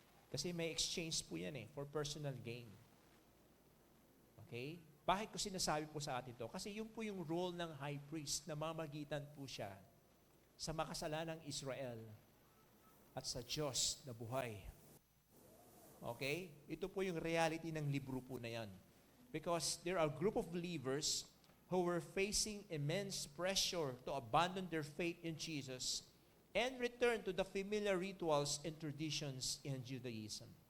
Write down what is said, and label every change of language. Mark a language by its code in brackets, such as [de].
[tl] Kasi may exchange po yan [en] for personal gain. [tl] Okay? Bakit ko sinasabi po sa atin to? Kasi yun po yung role ng high priest, namamagitan po siya sa makasalanang Israel at sa Diyos na buhay. Okay? Ito po yung reality ng libro po na yan. [en] Because there are a group of believers who were facing immense pressure to abandon their faith in Jesus and return to the familiar rituals and traditions in Judaism.